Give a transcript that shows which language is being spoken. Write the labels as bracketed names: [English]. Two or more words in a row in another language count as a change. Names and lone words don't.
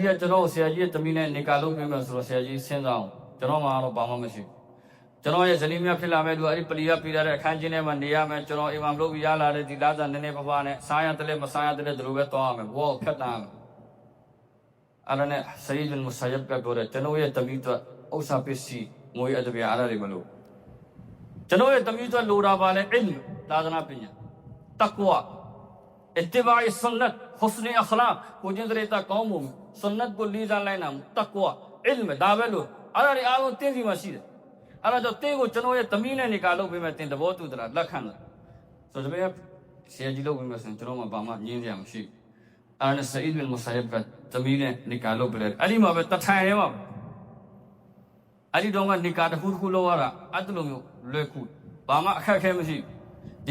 [Burmese] ကကျွန်တော်ဆရာကြီးရဲ့တမီးနဲ့နေကာလုပ်ပေးမယ်ဆိုတော့ဆရာကြီးစဉ်းစားအောင်ကျွန်တော်မှတော့ဘာမှမရှိကျွန်တော်ရဲ့ဇနီးမြဖြစ်လာမဲ့သူအဲ့ဒီပလီကပေးတဲ့အခန်းကျင်းထဲမှာနေရမယ်ကျွန်တော်အီမာမ်လုပ်ပြီးရလာတဲ့ဒီလာဇာနည်းနည်းပါးပါးနဲ့စားရတဲ့မစားရတဲ့ဒီလိုပဲသွားရမယ်ဘောဖြတ်တန်းအဲ့ဒါနဲ့ဆယီဒ်မူဆယပ်ကပြောတယ်ကျွန်တော်ရဲ့တမီးတို့ဥစ္စာပစ္စည်းငွေအတပြားအဲ့ဒါတွေမလို့ကျွန်တော်ရဲ့တမီးတို့လိုတာပါလဲအင်မ်သာသနာပညာတကွာ [Arabic] اتباع السنة حسن اخلاق [Burmese] ကိုကျင့်တဲ့တာကောင်းမှုsunnat ကိုလေးစားလိုက်နာမှုတကွာ ilm ဒါပဲလို့အဲ့ဒါတွေအားလုံးတင်းစီမှာရှိတယ်အဲ့ဒါကြောင့်တင်းကိုကျွန်တော်ရဲ့တမီးနဲ့နေကာလုပ်ပေးမယ်တင်းသဘောတူသလားလက်ခံလားဆိုတော့တပည့်ဆရာကြီးလုပ်ပေးမယ်ဆိုရင်ကျွန် တော်မှဘာမှညင်းစရာမရှိဘူးအဲ့ဒါဆအီဒ်ဘင်မူဆယပ်ကတမီးနဲ့နေကာလုပ်ပေးတယ်အဲ့ဒီမှာပဲတထိုင်ရဲမှာအဲ့ဒီတော့ကနေကာတစ်ခုတစ်ခုလောက်ရတာအဲ့လိုမျိုးလွယ်ကူဘာမှအခက်အခဲမရှိဒီ